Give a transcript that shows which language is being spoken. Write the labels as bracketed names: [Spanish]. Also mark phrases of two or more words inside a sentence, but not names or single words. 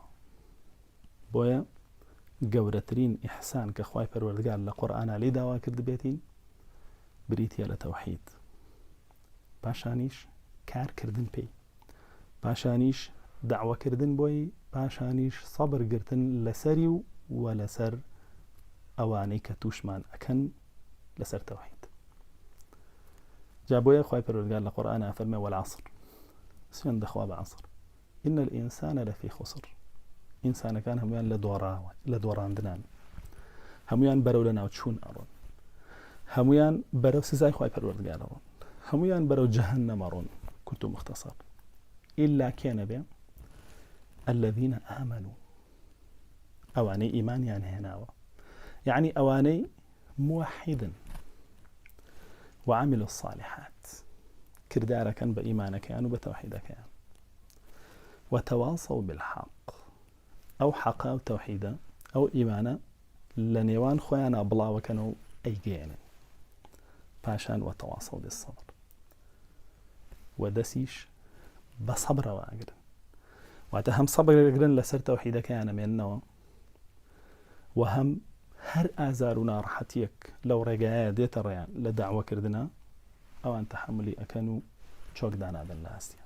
[Central Kurdish] بۆیە گەورەترین ئیحسان کە خوای پەروەردگار لە قورئانە لێی داوا کرد بێتین بریتیە لە تەوحید، پاشانیش کارکردن پێی، پاشانیش داواکردن بۆی، پاشانیش سەبرگرتن لەسەری و لەسەر ئەوانەی کە تووشمان ئەکەن لەسەر تەوحید. جا بۆیە خوای پەروەردگار لە قورئانە فەرمێ والعصر، سوێن دەخوا بە عەسر، [Arabic] إن الإنسان لفي خسر. [Central Kurdish] ئینسانەکان هەمویان لە دۆڕاندنان، هەمویان بەرەو لە ناوچوون ئەڕۆن، هەمویان بەرەو سزای خوای پەروەردگار ئەڕۆن، هەمویان بەرەو جەهەنەم ئەڕۆن. کورت و مختصر ئیلا کێ نەبێ؟ [Arabic] الذين آمنوا، [Central Kurdish] ئەوانەی ئیمانیان هێناوە، یعنی ئەوانەی موحدن [Arabic] وعملوا الصالحات، [Central Kurdish] کردارەکەن بە ئیمانەکەیان و بە تەوحیدەکەیان، [Arabic] وتواصوا بالحق، [Central Kurdish] ئەو حەقە و تەوحیدە ئەو ئیمانە لە نێوان خۆیانە بڵاوەکەن و ئەیگەێنن. پاشان [Arabic] وتواصوا بالصبر، [Central Kurdish] و دەسیش بە سەبرەوە ئەگرن، واتە هەم سەبرەگرن لەسەر تەوحیدەکەیانە مێننەوە، و هەم هەر ئازار و ناڕەحەتیەک لەو ڕێگایە دێتە ڕێیان لە داوەکردنە ئەوان تەحملی ئەکەن و چۆکدا نابن لە هەستیان.